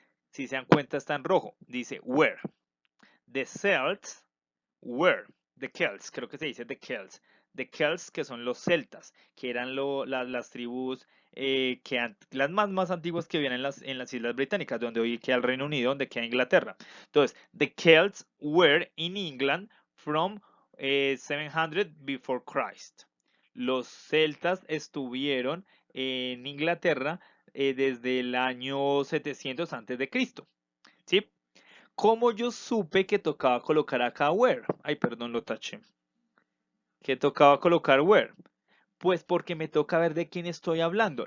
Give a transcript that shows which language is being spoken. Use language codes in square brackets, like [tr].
[es] Si se dan cuenta está en rojo. Dice where. [en] The Celts were. [es] The Celts, creo que se dice the Celts. The Celts, que son los celtas, que eran las tribus las más antiguas que vienen en las Islas Británicas, donde hoy queda el Reino Unido, donde queda Inglaterra. [en] Entonces, the Celts were in England from 700 before Christ. [es] Los celtas estuvieron en Inglaterra desde el año 700 antes de Cristo. ¿Sí? ¿Cómo yo supe que tocaba colocar acá where? Ay, perdón, lo taché. Que tocaba colocar where. Pues porque me toca ver de quién estoy hablando.